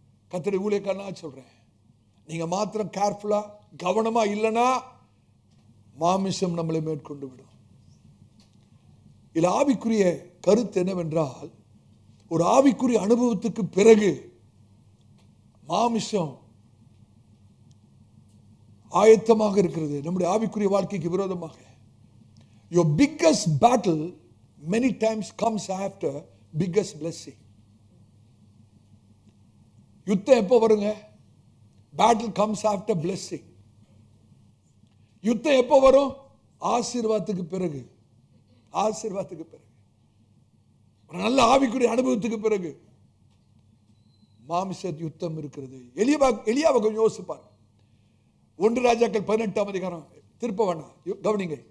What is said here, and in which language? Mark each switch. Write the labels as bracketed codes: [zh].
[ta] கர்த்தருடைய ஊழியக்காரனா சொல்றேன், நீங்க மாத்திரம் கேர்ஃபுல்லா கவனமா இல்லைன்னா மாமிசம் நம்மளை மேற்கொண்டு விடும். இதுல ஆவிக்குரிய கருத்து என்னவென்றால், ஒரு ஆவிக்குரிய அனுபவத்துக்கு பிறகு மாமிசம் ஆயத்தமாக இருக்கிறது நம்முடைய ஆவிக்குரிய வாழ்க்கைக்கு விரோதமாக. [en] Your biggest battle many times comes after biggest blessing. [ta] யுத்தம் எப்போ வருங்க? [en] Battle comes after blessing. [ta] யுத்தம் எப்போ வரும்? ஆசீர்வாதத்துக்கு பிறகு. ஆசீர்வாதத்துக்கு பிறகு, ஒரு நல்ல ஆவிக்குரிய அனுபவத்துக்கு பிறகு மாமிச யுத்தம் இருக்கிறது. எலியாவை கொஞ்சம் யோசிப்பார். 1 ராஜாக்கள் 18ஆம் அதிகாரம், திருப்ப வேண்டாம், கவனிங்க.